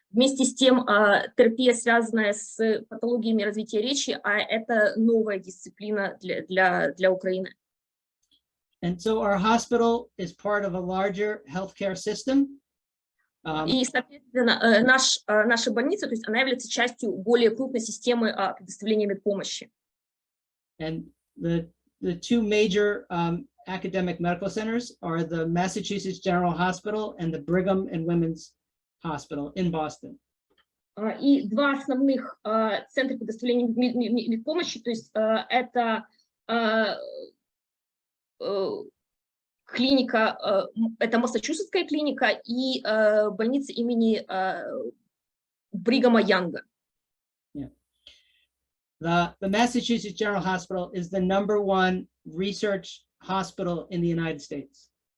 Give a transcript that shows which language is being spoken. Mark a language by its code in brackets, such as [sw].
[ru] Вместе с тем, терапия, связанная с патологиями развития речи, это новая дисциплина для Украины. [en] And so our hospital is part of a larger healthcare system. [ru] И, соответственно, наша больница, то есть она является частью более крупной системы предоставления медпомощи. [en] And the two major academic medical centers are the Massachusetts General Hospital and the Brigham and Women's Hospital in Boston. [ru] И два основных центра предоставления медпомощи, то есть это клиника, это Массачусетская клиника и больница имени Бригама Янга. [en] The Massachusetts General Hospital is the #1 research hospital in the United States.